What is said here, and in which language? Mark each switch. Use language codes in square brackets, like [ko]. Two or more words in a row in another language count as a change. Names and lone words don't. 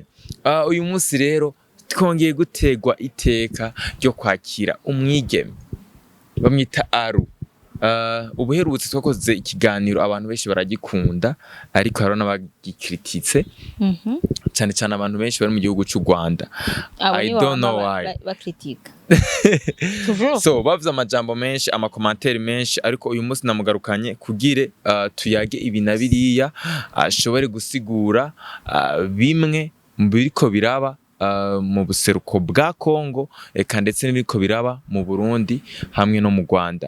[rn] Uyu munsi rero twongeye gutegwa iteka ryo kwakira umwigeme bamwita Aru. Ubuherutse twakoze ikiganiro abantu benshi baragikunda ariko haro n'abagikrititse cyane cyane abantu benshi bari mu gihugu cy'u Rwanda. [en] I don't know why [rn] bakritika so bavuze amajambo menshi amakomantere menshi ariko uyu munsi namugarukanye kugire tuyage ibi na biriya ashobore gusigura bimwe mu biriko biraba mu buseruko bwa Kongo eka ndetse n'ibiriko biraba mu Burundi hamwe no mu Rwanda.